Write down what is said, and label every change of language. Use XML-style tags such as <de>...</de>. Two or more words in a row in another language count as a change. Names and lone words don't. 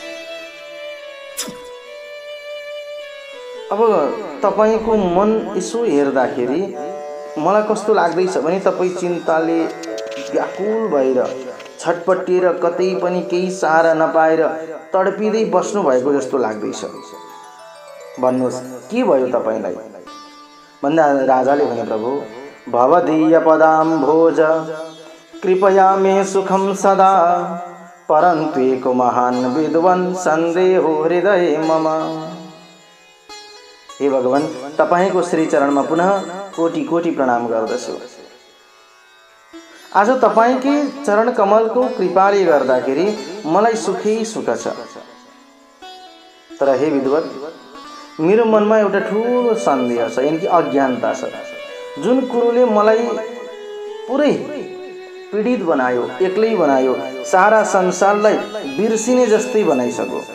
<ne>अब तपाईको मन यसो हेर्दाखेरि मलाई कस्तो लाग्दैछ भने तपाईँ चिन्ताले व्याकुल भएर छटपटिएर कतै पनि केही सहारा नपाएर तडपिँदै बस्नु भएको जस्तो लाग्दैछ। भन्नुहोस्, के भयो तपाईलाई? भन्दा राजाले भने, प्रभु,</ne> <sa>भवदीय पदाम्भोज कृपया मे सुखम सदा, परन्तु एक महान विद्वान सन्देहो हृदय मम।</sa> <ne>हे भगवान, तपाईको श्री चरणमा पुनः कोटि कोटि प्रणाम गर्दछु। आज तपाईकै चरण कमलको कृपाले गर्दाखेरि मलाई सुखै सुख छ। तर हे विद्वत, मेरो मनमा एउटा ठुलो सन्देह छ, यानि कि अज्ञानता छ, जुन कुरोले मलाई पुरै पीडित बनायो, एक्लै बनायो, सारा संसारलाई बिर्सिने जस्तै बनाइसक्यो।</ne>